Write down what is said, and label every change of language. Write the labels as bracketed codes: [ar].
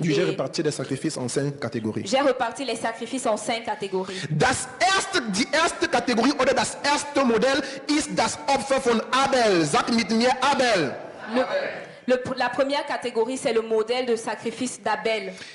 [fr] J'ai réparti les sacrifices en 5 catégories. J'ai reparti les sacrifices en 5 catégories. [de] Die erste Kategorie oder das erste Modell ist das Opfer von Abel. Sag mit mir Abel. [fr] La première catégorie, c'est le modèle de sacrifice d'Abel.